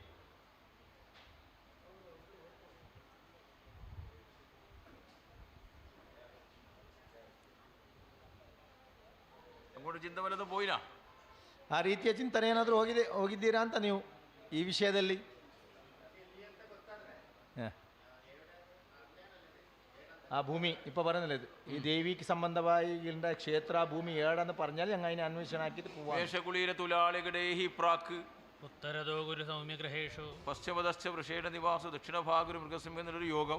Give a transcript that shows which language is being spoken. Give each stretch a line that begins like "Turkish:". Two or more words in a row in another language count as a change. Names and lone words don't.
Kannada: ಆ ರೀತಿಯ ಚಿಂತನೆ ಏನಾದರೂ ಹೋಗಿದ್ದೀರಾ ಅಂತ ನೀವು ಈ ವಿಷಯದಲ್ಲಿ?
Malayalam: ആ ഭൂമി ഇപ്പോൾ പറയുന്നില്ല, ഈ ദേവിക്ക് സംബന്ധമായിണ്ട ക്ഷേത്ര ഭൂമി ഏടാന്ന് പറഞ്ഞാൽ ഞങ്ങൾ അതിനെ അന്വേഷണം ആക്കിയിട്ട് പോവാം.
Sanskrit: ഉത്തരദോ ഗുരു സൗമ്യഗ്രഹേഷു പശ്ചിമദശ്ച വൃഷേണ നിവാസു ദക്ഷിണഭാഗുരു മൃഗസിംഹ
Malayalam: എന്നൊരു യോഗം.